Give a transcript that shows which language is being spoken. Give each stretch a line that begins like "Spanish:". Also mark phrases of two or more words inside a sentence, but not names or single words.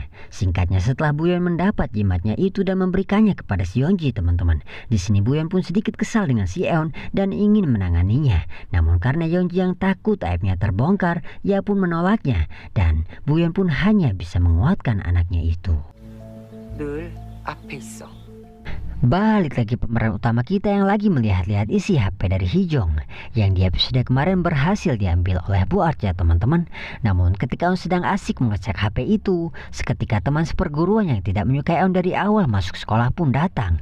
Indonesian: Singkatnya, setelah Buyeon mendapat jimatnya itu dan memberikannya kepada si Yeonji teman-teman. Di sini Buyeon pun sedikit kesal dengan si Eun dan ingin menanganinya. Namun karena Yeonji yang takut aibnya terbongkar, ia pun menolaknya dan Buyeon pun hanya bisa menguatkan anaknya itu.
Korean: 늘 앞에 있어.
Indonesian: Balik lagi pemeran utama kita yang lagi melihat-lihat isi HP dari Hijong yang di episode kemarin berhasil diambil oleh Bu Art ya teman-teman. Namun ketika Eun sedang asik mengecek HP itu, seketika teman seperguruan yang tidak menyukai Eun dari awal masuk sekolah pun datang.